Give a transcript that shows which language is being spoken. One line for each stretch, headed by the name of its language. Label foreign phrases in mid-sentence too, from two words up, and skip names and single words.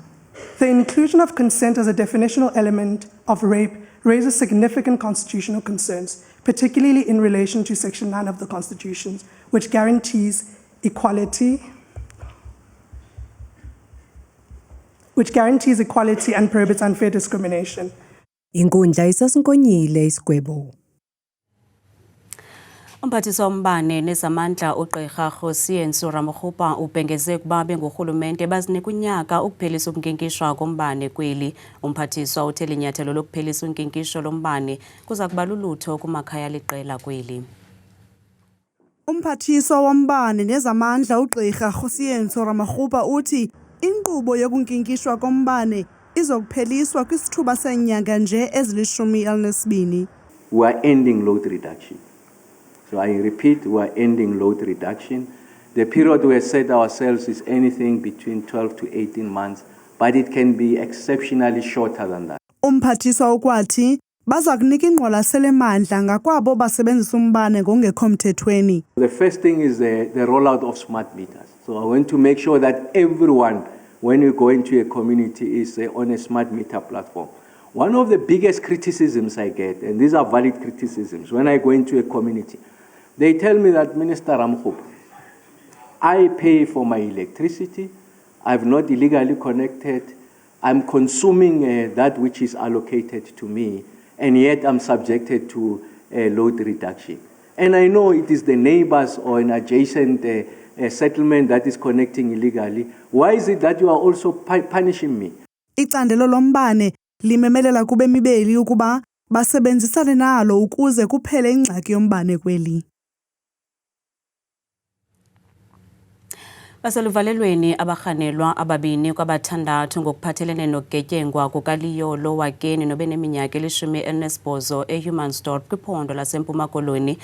English: The inclusion of consent as a definitional element of rape raises significant constitutional concerns, particularly in relation to Section 9 of the Constitution, which guarantees equality and prohibits unfair discrimination.
Xhosa: Inkundla isasinkonyile isigwebo. Umphathiswa wombane nezamandla uGqirha Kgosientsho Ramokgopa ubhengeze ukuba bengurhulumente bazinika unyaka ukuphelisa ukunkinkishwa kombane kweli. Umphathiswa uthe linyathelo lokuphelisa unkinkisho lombane kuza kuba lulutho kumakhaya aliqela kweli. Umphathiswa wombane nezamandla uGqirha Kgosientsho Ramokgopa uthi inkqubo yokunkinkishwa kombane izokupheliswa kwisithuba seenyanga nje ezili-12.
English: We are ending load reduction. So I repeat, we are ending load reduction. The period we have set ourselves is anything between 12 to 18 months, but it can be exceptionally shorter than that.
Xhosa: Umphathiswa ukwathi baza kunika ingqwalasela mandla ngakwabo basebenzisa umbane ngongekho mthethweni.
English: The first thing is the rollout of smart meters. So I want to make sure that everyone, when you go into a community, is on a smart meter platform. One of the biggest criticisms I get, and these are valid criticisms, when I go into a community, they tell me that, Minister Ramokgopa, I pay for my electricity, I'm not illegally connected, I'm consuming that which is allocated to me, and yet I'm subjected to a load reduction. And I know it is the neighbors or an adjacent settlement that is connecting illegally. Why is it that you are also punishing me?
Xhosa: Icandelo lombane limemelela kube mibeli ukuba basebenzisane nalo ukuze kuphele ingxaki yombane kweli. Baseluvalelweni abarhanelwa ababini kwabathandathu ngokuphathelene nokugetyengwa kukaliyolo wakeni nobeneminyaka eli-18 eHumansdorp kwiphondo laseMpuma Koloni.